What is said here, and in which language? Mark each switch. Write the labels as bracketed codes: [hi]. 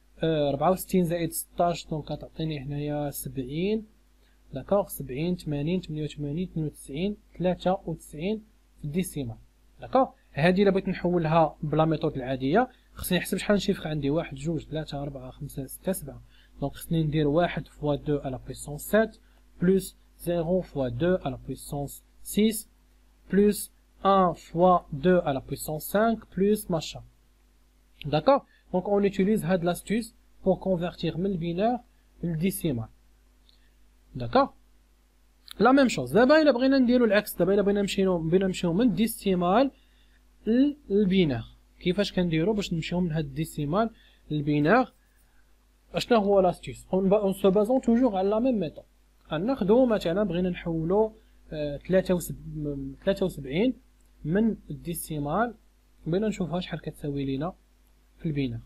[ar] 64 زائد 16 دونك غتعطيني هنايا 70. داكوغ. 70 80 88 92 93 في الديسيمال. داكوغ. هادي الا بغيت نحولها بلا ميثود العاديه خصني نحسب شحال نشيفر عندي 1 2 3 4 5 6 7. دونك خصني ندير 1 فوا 2 على بويسونس 7 بلس [fr] 0 fois 2 à la puissance 6 plus 1 fois 2 à la puissance 5 plus machin. D'accord? Donc on utilise cette astuce pour convertir le binaire le décimal. D'accord? La même chose. D'abord il a besoin de dire l'axe. D'abord il a besoin de [ar] من décimal البينار. كيفاش كنديرو باش نمشيو من هاد الديسيمال للبينار؟ اشنا هو لاستيس؟ [fr] on se basant toujours à la même méthode. [ar] غناخدو مثلا بغينا نحولو 73 من الديسيمال، بغينا نشوفها شحال كتساوي لينا في البينار.